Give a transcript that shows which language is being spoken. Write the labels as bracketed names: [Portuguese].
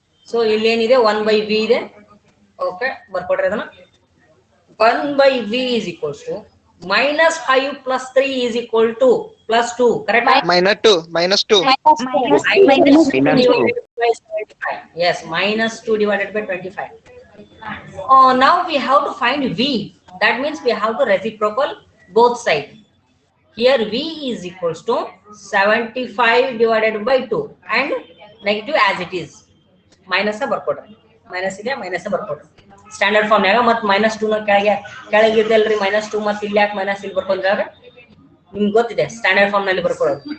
[Kannada] So ಇಲ್ಲಿ ಏನಿದೆ 1 by v ಇದೆ. ಓಕೆ, ಬರ್ಕೊಡ್ರಿ ಅದನ್ನ. [English] 1 by v is equals to minus 5 plus 3 is equal to plus 2. Correct? Minus 2. Minus 2. Minus divided by 25. Yes, minus 2 divided by 25. Now we have to find v. That means we have to reciprocal both sides. Here v is equals to 75 divided by 2 and negative as it is. [Kannada] Minus ಬರ್ಕೊಡ್ರಿ. Minus ಇದೆ, minus ಬರ್ಕೊಡ್ರಿ. Standard form ನಾಗ ಮತ್ತೆ minus 2 ನ ಕೆಳಗಿದ್ದಲ್ರಿ minus 2 ಮತ್ತೆ ಇಲ್ಲಿ ಯಾಕೆ minus ಇಲ್ಲಿ ಬರ್ಕೊಂಡ್ರೆ ನಿಮ್ಗೆ ಗೊತ್ತಿದೆ ಸ್ಟ್ಯಾಂಡರ್ಡ್ ಫಾರ್ಮ್ ನಲ್ಲಿ ಬರ್ಕೊಳ್ಳೋದು.